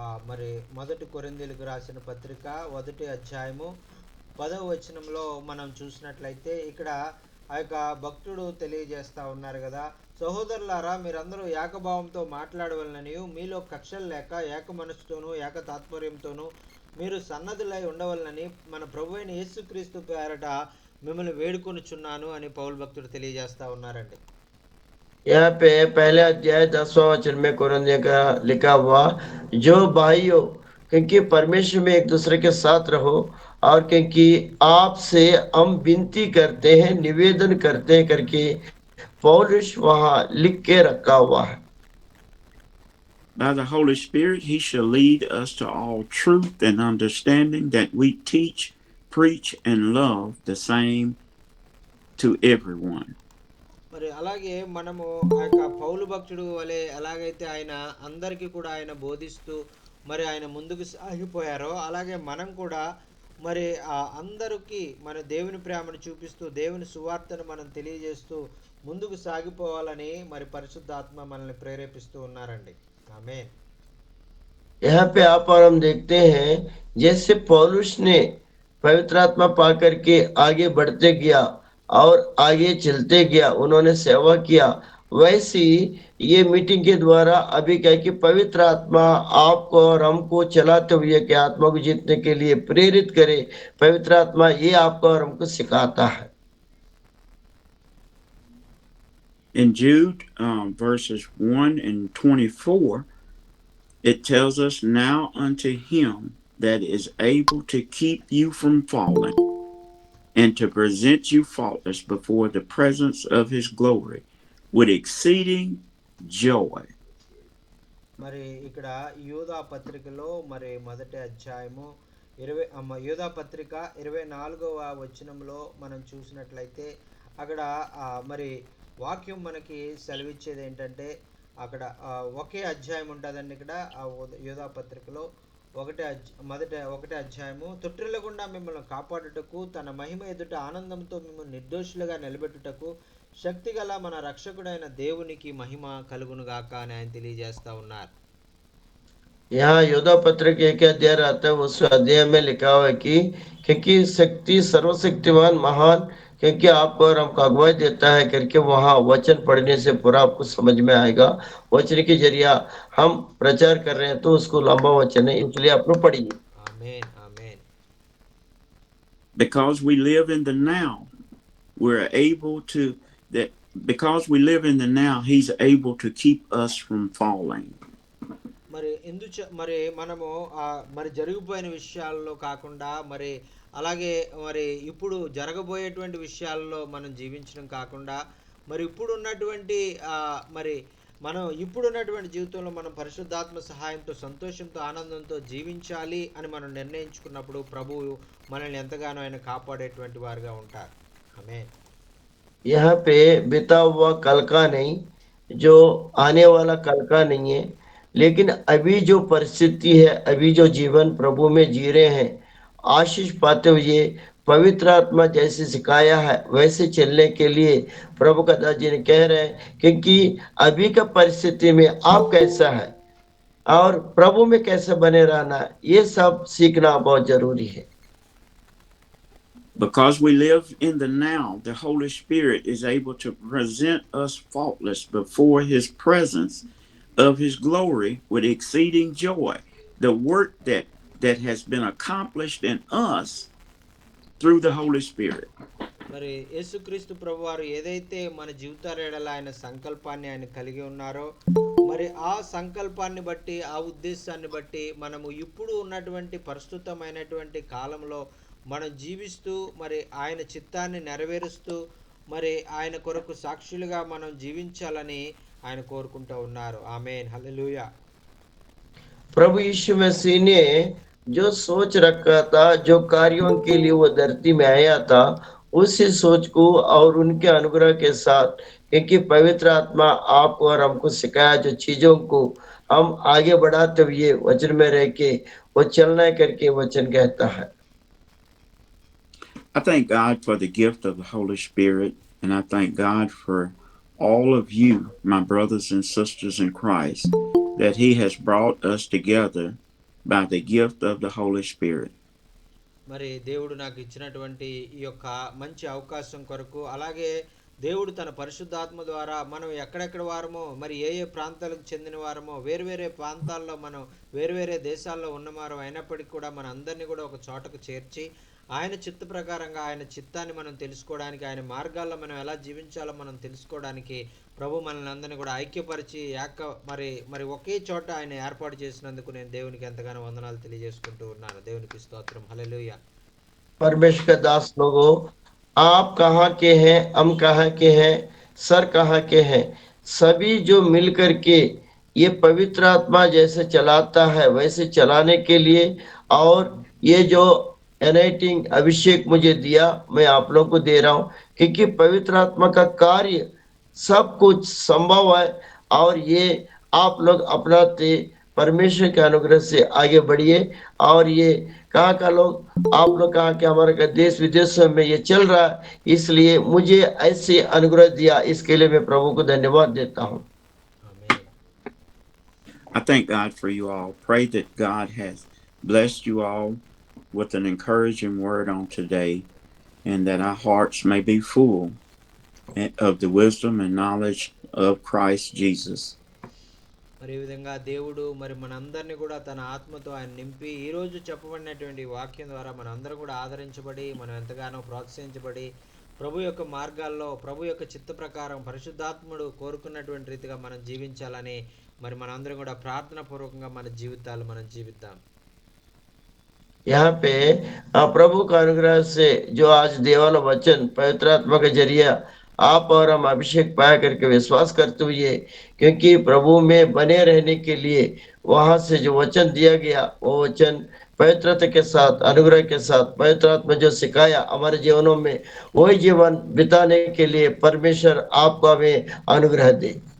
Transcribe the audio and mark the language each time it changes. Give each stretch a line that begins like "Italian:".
Telugu: మరి మొదటి కొరింథీయులకు రాసిన పత్రిక 1వ అధ్యాయము 10వ వచనంలో మనం చూసినట్లయితే ఇక్కడ ఆ యొక్క భక్తుడు తెలియజేస్తా ఉన్నారు కదా, సహోదరులారా మీరందరూ ఏకభావంతో మాట్లాడవలనని, మీలో కక్షలు లేక ఏక మనసుతోనూ ఏక తాత్పర్యంతోనూ మీరు సన్నద్ధులై ఉండవలనని మన ప్రభు అయిన యేసుక్రీస్తు పేరట మిమ్మల్ని వేడుకొనుచున్నాను అని పౌలు భక్తుడు తెలియజేస్తా ఉన్నారండి.
Hindi: यहाँ पे पहले अध्याय 10वां वचन में कुरिन्थियों का लिखा हुआ, जो भाइयों क्योंकि परमेश्वर में एक दूसरे के साथ रहो, और क्योंकि आपसे हम विनती करते हैं, निवेदन करते हैं करके पौलुस वहां लिख के रखा हुआ है।
English: By the Holy Spirit, he shall lead us to all truth and understanding, that we teach, preach, and love the same to everyone.
Telugu: మరి అలాగే మనము ఆ యొక్క పౌలు భక్తుడు వలె ఎలాగైతే ఆయన అందరికీ కూడా ఆయన బోధిస్తూ మరి ఆయన ముందుకు సాగిపోయారో, అలాగే మనం కూడా మరి అందరికీ మన దేవుని ప్రేమను చూపిస్తూ దేవుని సువార్తను మనం తెలియజేస్తూ ముందుకు సాగిపోవాలని మరి పరిశుద్ధాత్మ మనల్ని ప్రేరేపిస్తూ ఉన్నారండి. ఆమేన్.
Hindi: यहाँ पे आप और हम देखते हैं, जैसे पौलुस ने पवित्र आत्मा पा करके आगे बढ़ते गया और आगे चलते गया, उन्होंने सेवा किया। वैसी ये मीटिंग के द्वारा अभी क्या है कि पवित्र आत्मा आपको और हमको चलाते हुए कि आत्मा को जीतने के लिए प्रेरित करे। पवित्र आत्मा ये आपको और हमको सिखाता है।
English: In Jude verses 1 and 24, it tells us, now unto him that is able to keep you from falling and to present you faultless before the presence of his glory with exceeding joy.
Telugu: మరి ఇక్కడ యూదా పత్రికలో మరి మొదటి అధ్యాయము యూదా పత్రిక 24వ వచనంలో మనం చూసినట్లయితే అక్కడ మరి వాక్యం మనకి సెలవిచ్చేది ఏంటంటే అక్కడ ఒకే అధ్యాయం ఉంటుందండి. ఇక్కడ యూదా పత్రికలో ఒకటే అధ్యాయము, తొట్టిల్లకుండా మిమ్మల్ని కాపాడుటకు తన మహిమ ఎదుట ఆనందంతో మిమ్మల్ని నిర్దోషులుగా నిలబెట్టుటకు శక్తిగల మన రక్షకుడైన దేవునికి మహిమ కలుగునుగాక అని ఆయన తెలియజేస్తా ఉన్నారు.
Hindi: यहाँ योद्धा पत्र के एक अध्याय आता है, उस अध्याय में लिखा हुआ है कि क्योंकि शक्ति सर्वशक्तिमान महान, क्योंकि आपको और हमको अगुवाई देता है करके वहाँ वचन पढ़ने से पूरा आपको समझ में आएगा। वचन के जरिया हम प्रचार कर रहे हैं तो उसको लंबा वचन है, इसलिए आप लोग पढ़िए।
Telugu: ఆమేన్ ఆమేన్.
English: Because we live in the now, we're able to, that because we live in the now, he's able to keep us from falling.
Telugu: మరి మనము మరి జరిగిపోయిన విషయాల్లో కాకుండా మరి అలాగే మరి ఇప్పుడు జరగబోయేటువంటి విషయాల్లో మనం జీవించడం కాకుండా మరి ఇప్పుడున్నటువంటి మరి మనం ఇప్పుడున్నటువంటి జీవితంలో మనం పరిశుద్ధాత్మ సహాయంతో సంతోషంతో ఆనందంతో జీవించాలి అని మనం నిర్ణయించుకున్నప్పుడు ప్రభువు మనల్ని ఎంతగానో ఆయన కాపాడేటువంటి వారుగా ఉంటారు. ఆమేన్.
Hindi: यहाँ पे बीता हुआ कल का नहीं, जो आने वाला कल का नहीं है, लेकिन अभी जो परिस्थिति है, अभी जो जीवन प्रभु में जी रहे हैं, आशीष पाते हुए पवित्र आत्मा जैसे सिखाया है वैसे चलने के लिए प्रभु का दास जी ने कह रहे हैं, क्योंकि अभी का परिस्थिति में आप कैसा है और प्रभु में कैसे बने रहना है, ये सब सीखना बहुत जरूरी है।
English: Because we live in the now, the Holy Spirit is able to present us faultless before his presence of his glory with exceeding joy. The work that has been accomplished in us through the Holy Spirit.
Telugu: మరి యేసుక్రీస్తు ప్రభువారు ఏదైతే మన జీవితాల ఎడల ఆయన సంకల్పాన్ని ఆయన కలిగి ఉన్నారో మరి ఆ సంకల్పాన్ని బట్టి ఆ ఉద్దేశాన్ని బట్టి మనము ఇప్పుడు ఉన్నటువంటి ప్రస్తుతమైనటువంటి కాలంలో మనం జీవిస్తూ మరి ఆయన చిత్తాన్ని నెరవేరుస్తూ మరి ఆయన కొరకు సాక్షులుగా మనం జీవించాలని ఆయన కోరుకుంటూ ఉన్నారు. ఆమేన్ హల్లెలూయా.
Hindi: प्रभु यीशु मसीह ने जो सोच रखा था, जो कार्यों के लिए वो धरती में आया था, उसी सोच को और उनके अनुग्रह के साथ, क्योंकि पवित्र आत्मा आपको और हमको सिखाया जो चीजों को हम आगे बढ़ाते हुए वचन में रह के वो चलना करके वचन कहता है।
English: I thank God for the gift of the Holy Spirit, and I thank God for all of you, my brothers and sisters in Christ, that he has brought us together by the gift of the Holy Spirit.
Telugu: మరి దేవుడు నాకు ఇచ్చినటువంటి ఈ యొక్క మంచి అవకాశం కొరకు, అలాగే దేవుడు తన పరిశుద్ధాత్మ ద్వారా మనం ఎక్కడెక్కడ వారమో మరి ఏ ప్రాంతాలకు చెందిన వారమో వేరువేరే ప్రాంతాల్లో మనం వేరువేరే దేశాల్లో ఉన్నవారం అయినప్పటికీ కూడా మన అందరినీ కూడా ఒక చోటకు చేర్చి ఆయన చిత్త ప్రకారంగా ఆయన చిత్తాన్ని మనం తెలుసుకోవడానికి, ఆయన మార్గాల్లో మనం ఎలా జీవించాలో మనం తెలుసుకోవడానికి ప్రభు మనల్ని అందరినీ కూడా ఐక్యపరిచి మరి ఒకే చోట ఆయన ఏర్పాటు చేసినందుకు నేను దేవునికి ఎంతగానో వందనాలు తెలియజేసుకుంటూ ఉన్నాను. దేవునికి స్తోత్రం. హల్లెలూయా.
Hindi: परमेश्वर का दास लोगों, आप कहाँ के हैं, हम कहाँ के हैं, सर कहाँ के हैं, सभी जो मिलकर के ये पवित्र आत्मा जैसे चलाता है वैसे चलाने के लिए, और ये जो एनाइटिंग अभिषेक मुझे दिया मैं आप लोगों को दे रहा हूँ, क्योंकि पवित्र आत्मा का कार्य सब कुछ संभव है, और ये आप लोग अपनाते परमेश्वर के अनुग्रह से आगे बढ़िए। और ये कहाँ का लोग, आप लोग कहाँ के, हमारे देश विदेशों में ये चल रहा है, इसलिए मुझे ऐसे अनुग्रह दिया, इसके लिए मैं प्रभु को धन्यवाद देता हूँ।
Telugu: ఆమేన్.
English: I thank God for you all. Pray that God has blessed you all with an encouraging word on today, and that our hearts may be full of the wisdom and knowledge of Christ Jesus.
Telugu: మరి ఈ విధంగా దేవుడు మరి మనందరినీ కూడా తన ఆత్మతో ఆయన నింపి ఈరోజు చెప్పబడినటువంటి వాక్యం ద్వారా మనందరం కూడా ఆదరించబడి మనం ఎంతగానో ప్రోత్సహించబడి ప్రభు యొక్క మార్గాల్లో ప్రభు యొక్క చిత్త ప్రకారం పరిశుద్ధాత్ముడు కోరుకున్నటువంటి రీతిగా మనం జీవించాలని మరి మనందరం కూడా ప్రార్థన పూర్వకంగా మన జీవితాలు మనం జీవిద్దాం.
Hindi: यहाँ पे प्रभु का अनुग्रह से जो आज देवाला वचन पवित्र आत्मा का जरिया आप और हम अभिषेक पाया करके विश्वास करते हुए, क्योंकि प्रभु में बने रहने के लिए वहां से जो वचन दिया गया वो वचन पवित्रता के साथ अनुग्रह के साथ पवित्र आत्मा जो सिखाया हमारे जीवनों में वही जीवन बिताने के लिए परमेश्वर आपको हमें अनुग्रह दे.